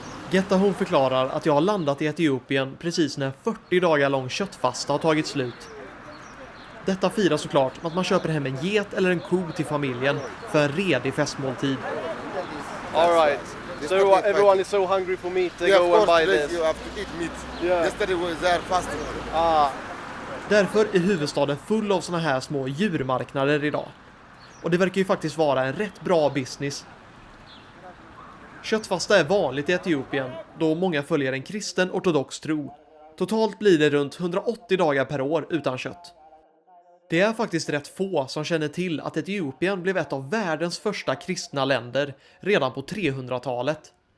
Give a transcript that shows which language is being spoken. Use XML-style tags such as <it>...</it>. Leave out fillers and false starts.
<sv>Getta hon förklarar att jag har landat i Etiopien precis när 40 dagar lång köttfasta har tagit slut. Detta firar såklart med att man köper hem en get eller en ko till familjen för en redig festmåltid.</sv> <en>All right. So everyone is so hungry for meat to go and buy this. You have to eat meat. Yeah. Yesterday was there fasting.</en> <sv>Därför är huvudstaden full av såna här små djurmarknader idag. Och det verkar ju faktiskt vara en rätt bra business. Köttfasta är vanligt i Etiopien då många följer en kristen ortodox tro. Totalt blir det runt 180 dagar per år utan kött. Det är faktiskt rätt få som känner till att Etiopien blev ett av världens första kristna länder redan på 300-talet.</sv>